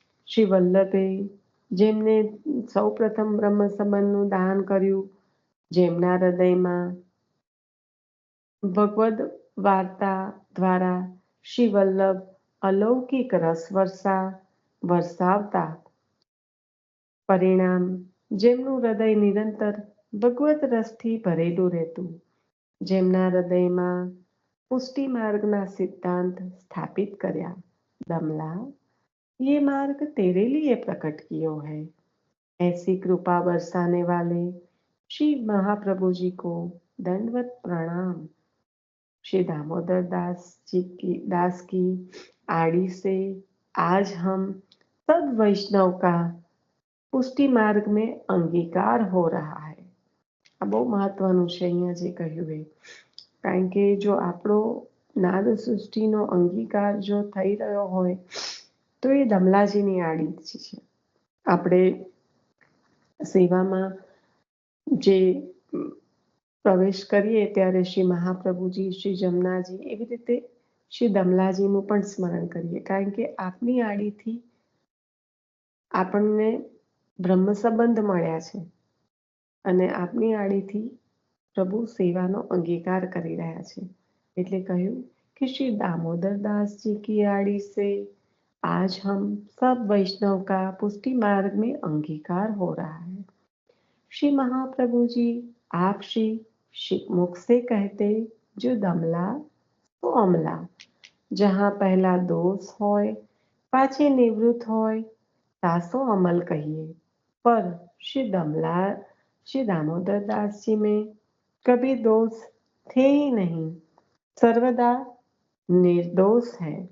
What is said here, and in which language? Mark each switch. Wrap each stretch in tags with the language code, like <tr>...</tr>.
<gu>શ્રી વલ્લભે જેમને સૌ પ્રથમ બ્રહ્મ સંબંધનું દાન કર્યું, જેમના હૃદયમાં ભગવદ વાર્તા દ્વારા શ્રી વલ્લભ અલૌકિક રસ વરસાવતા પરિણામ, જેમનું હૃદય નિરંતર ભગવત રસથી ભરેલું રહેતું, જેમના હૃદયમાં પુષ્ટિ માર્ગના સિદ્ધાંત સ્થાપિત કર્યા.</gu> <hi>दमला ये मार्ग तेरे लिए प्रकट कियो है. ऐसी कृपा बरसाने वाले श्री महाप्रभु जी को दंडवत प्रणाम. श्री दामोदर दास की आड़ी से आज हम सब वैष्णव का पुष्टि मार्ग में अंगीकार हो रहा है.</hi> <gu>આ બહુ મહત્વનું છે અહીંયા જે કહ્યું એ, કારણ કે જો આપણો નાદ સૃષ્ટિનો અંગીકાર જો થઈ રહ્યો હોય તો એ દમલાજીની આડી જ છે. આપણે સેવામાં જે પ્રવેશ કરીએ ત્યારે શ્રી મહાપ્રભુજી, શ્રી જમનાજી, એવી રીતે શ્રી દમલાજીનું પણ સ્મરણ કરીએ, કારણ કે આપની આડીથી આપણને બ્રહ્મ સંબંધ મળ્યા છે અને આપની આડીથી પ્રભુ સેવાનો અંગીકાર કરી રહ્યા છે. એટલે કહ્યું</gu> <hi>कि श्री दामोदर दास जी की आड़ी से आज हम सब वैष्णव का पुष्टि मार्ग में अंगीकार हो रहा है. श्री महाप्रभु जी आप श्री मुख से कहते जो दमला तो अमला, जहाँ पहला दोष होय पाछे निवृत्त होय तासो अमल कहिए, पर श्री दामोदर दास जी में कभी दोष थे ही नहीं, सर्वदा निर्दोष है.</hi>